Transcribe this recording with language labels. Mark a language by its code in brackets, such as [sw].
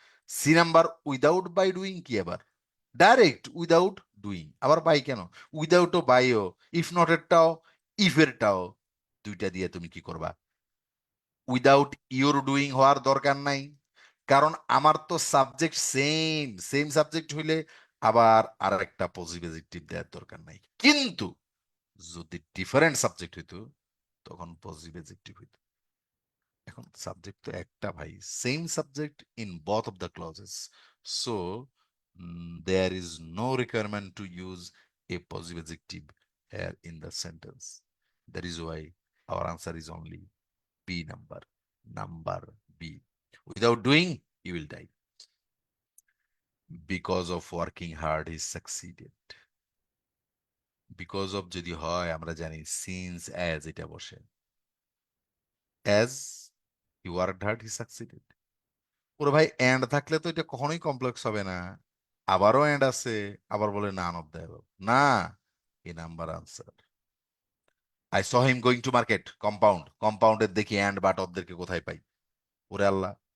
[bn] C number without by doing কি আবার, direct without doing, আবার বাই কেন, উইদাউটও বাইও, ইফ নট এরটাও ইফ এরটাও, দুইটা দিয়ে তুমি কি করবা, উইদাউট ইউর ডুইং হওয়ার দরকার নাই, কারণ আমার তো সাবজেক্ট সেম, সেম সাবজেক্ট হইলে আবার আর একটা পজিটিভ অ্যাডজেক্টিভ দেওয়ার দরকার নাই। কিন্তু যদি ডিফারেন্ট সাবজেক্ট হইতো তখন পজিটিভ অ্যাডজেক্টিভ হইতো। এখন সাবজেক্ট তো একটা ভাই, [en] Same subject in both of the clauses, so there is no requirement to use a positive adjective here in the sentence. That is why our answer is only B number, number B. Without doing you will die, because of working hard he succeeded, because of [bn] যদি হয় আমরা জানি [en] since as [bn] এটা বসে, [en] as he worked hard he succeeded। [bn] ওরে ভাই and থাকলে তো এটা কখনোই কমপ্লেক্স হবে না, আবারও এন্ড আছে, আবার বলে নান অফ দ্য অ্যাবভ, না, এই number answer. [en] I saw him going to market, [bn] compound, কম্পাউন্ডের দেখি এন্ড বাট ওদেরকে কোথায় পাই, ওরে আল্লাহ,